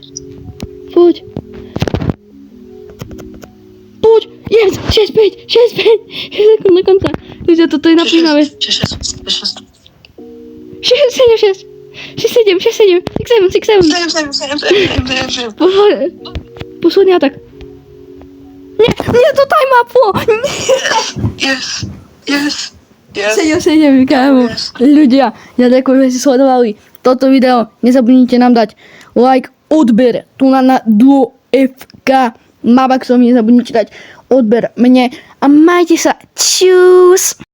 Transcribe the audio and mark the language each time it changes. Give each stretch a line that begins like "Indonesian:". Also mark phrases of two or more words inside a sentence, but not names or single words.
Slovak: Poď. Yes, 6-5. 6 sekúnd na konca. Ľudia, toto je napínavé. 6-6. 6-7. 6-7. 6-7. 7. Posledný atak. Nie, to time upo. Yes. 7, kámo. Ľudia, ja ďakujem, že ste sledovali toto video. Nezabudnite nám dať like, odber tu na Duo FK. Mabaxom nezabudnite dať odber mne a majte sa. Čus.